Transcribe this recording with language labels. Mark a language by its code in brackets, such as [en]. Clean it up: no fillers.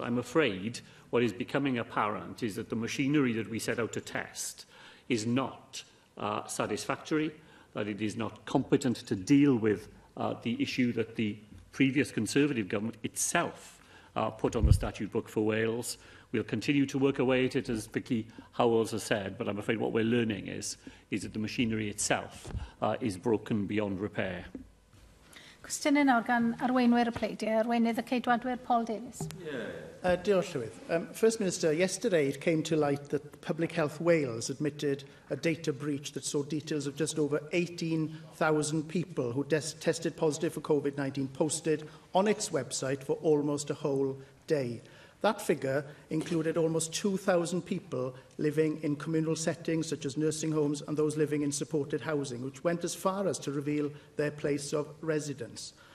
[en] I'm afraid what is becoming apparent is that the machinery that we set out to test is not satisfactory, that it is not competent to deal with the issue that the previous Conservative government itself put on the statute book for Wales. We'll continue to work away at it, as Vicky Howells has said, but I'm afraid what we're learning is that the machinery itself is broken beyond repair. [cy] Cwestiynau nawr gan arweinwyr y pleidiau, arweinydd y ceidwadwyr Paul Davies. Diolch, Llywydd. [en] First Minister, yesterday it came to light that Public Health Wales admitted a data breach that saw details of just over 18,000 people who tested positive for COVID-19 posted on its website for almost a whole day. That figure included almost 2,000 people living in communal settings such as nursing homes and those living in supported housing, which went as far as to reveal their place of residence.